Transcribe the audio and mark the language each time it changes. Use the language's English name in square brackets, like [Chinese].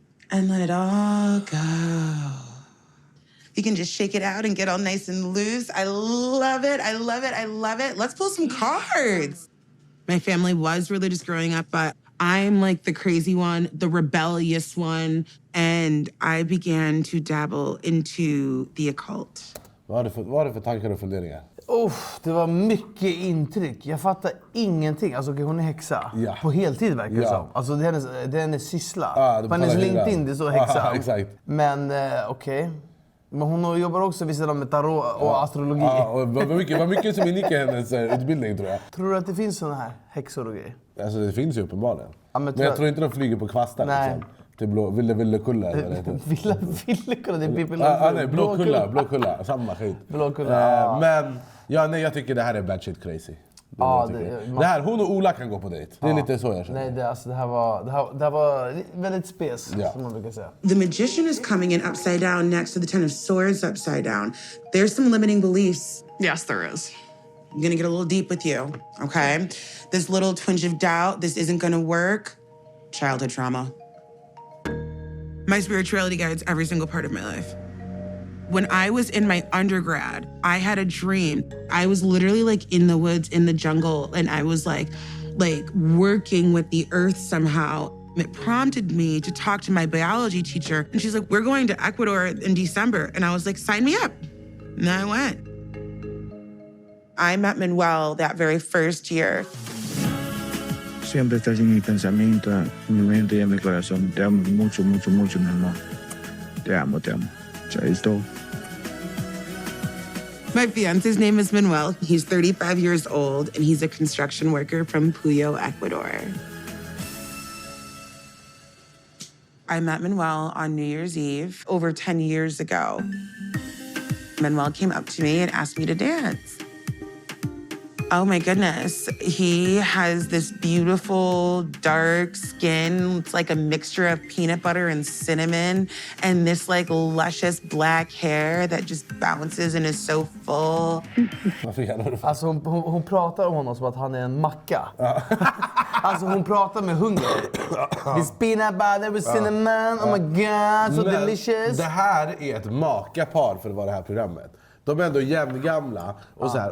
[English] And let it all go. You can just shake it out and get all nice and loose. I love it, I love it, I love it. Let's pull some cards. My family was religious growing up, but I'm like the crazy one, the rebellious one, and I began to dabble into the occult. [Swedish] Vad har du för tankar och funderingar? Det var mycket intryck. Jag fattar ingenting. Alltså okej, hon är häxa. Ja. På heltid verkar det som. Alltså det är hennes syssla. det På hennes pallar LinkedIn det står häxa. Exakt. Men okej. Men hon jobbar också vid sidan med tarot och astrologi. Och vad mycket som ingick i hennes utbildning tror jag. Tror du att det finns såna här häxor och grejer? Alltså det finns ju uppenbarligen. Ja, men jag tror inte de flyger på kvastar liksom. Till Villekulla eller vad det heter. Villekulla, det är Pippi Nej, Blåkulla, samma skit. Blåkulla. Men jag tycker det här är [English] bad shit crazy. [Swedish] Det här, hon och Ola kan gå på dejt. Det är lite så jag känner. Nej, det här var väldigt spes, som man brukar säga. [English] The magician is coming in upside down next to the Ten of Swords upside down. There's some limiting beliefs. Yes, there is. I'm gonna get a little deep with you, okay? This little twinge of doubt, this isn't gonna work. Childhood trauma. My spirituality guides every single part of my life. When I was in my undergrad, I had a dream. I was literally like in the woods, in the jungle, and I was like working with the earth somehow. It prompted me to talk to my biology teacher. And she's like, we're going to Ecuador in December. And I was like, sign me up. And I went. I met Manuel that very first year. [Spanish] Siempre estás en mi pensamiento, en mi mente y en mi corazón. Te amo mucho, mucho, mucho, mi amor. Te amo, te amo. Chaito. [English] My fiance's name is Manuel. He's 35 years old, and he's a construction worker from Puyo, Ecuador. I met Manuel on New Year's Eve over 10 years ago. Manuel came up to me and asked me to dance. Oh my goodness. He has this beautiful dark skin. It's like a mixture of peanut butter and cinnamon, and this like luscious black hair that just bounces and is so full. [Swedish] Alltså hon pratar om honom som att han är en macka. Alltså hon pratar med hunger. [English] This peanut butter with cinnamon, oh my god, so delicious. [Swedish] Det här är ett makapar för att vara det här programmet. De är ändå jämngamla och så här.